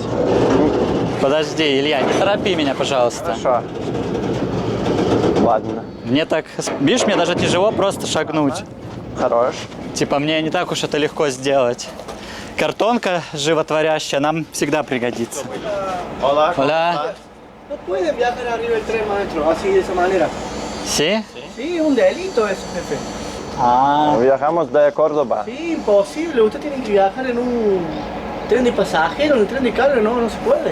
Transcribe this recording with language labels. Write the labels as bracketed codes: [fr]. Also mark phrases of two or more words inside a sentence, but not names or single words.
[ru] Подожди, Илья, не торопи меня, пожалуйста. Хорошо. Ладно. Мне так, видишь, мне даже тяжело просто шагнуть. Хорош. Типа мне не так уж это легко сделать. Картонка животворящая нам всегда пригодится. [es] Hola. Hola. No puede viajar arriba del tren, maestro, así de esa manera. ¿Sí? Sí, un delito eso, jefe. Ah, Viajamos de Córdoba. Sí, imposible. Usted tiene que viajar en un tren de pasajeros, en un tren de carga, no, no se puede.